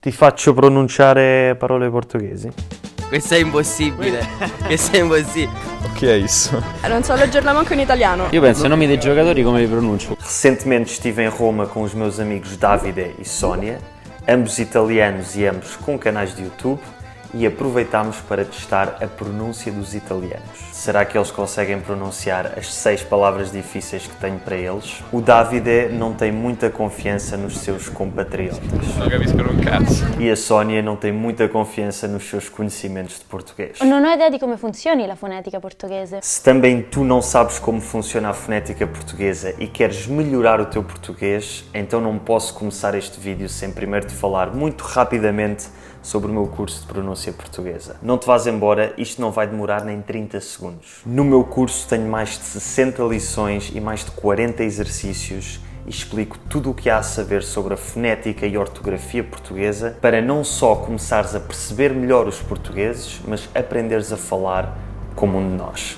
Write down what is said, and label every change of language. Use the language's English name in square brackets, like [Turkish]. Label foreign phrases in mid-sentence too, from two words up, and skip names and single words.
[Italian] Ti faccio pronunciare parole portoghesi? Questo è impossibile. Questo è impossibile. [Portuguese] O que é isso? [Italian] Non so leggerla manco in italiano. Io penso ai nomi dei giocatori come li pronuncio. [Portuguese] Recentemente estive em Roma com os meus amigos Davide e Sónia, ambos italianos e ambos com canais de YouTube, e aproveitámos para testar a pronúncia dos italianos. Será que eles conseguem pronunciar as 6 palavras difíceis que tenho para eles? O Davide não tem muita confiança nos seus compatriotas. [Italian] Non capiscono un cazzo. [Portuguese] E a Sónia não tem muita confiança nos seus conhecimentos de português. [Italian] Non ho idea di come funzioni la fonetica portoghese. [Portuguese] Se também tu não sabes como funciona a fonética portuguesa e queres melhorar o teu português, então não posso começar este vídeo sem primeiro te falar muito rapidamente sobre o meu curso de pronúncia portuguesa. Não te vás embora, isto não vai demorar nem 30 segundos. No meu curso tenho mais de 60 lições e mais de 40 exercícios e explico tudo o que há a saber sobre a fonética e ortografia portuguesa para não só começares a perceber melhor os portugueses, mas aprenderes a falar como um de nós.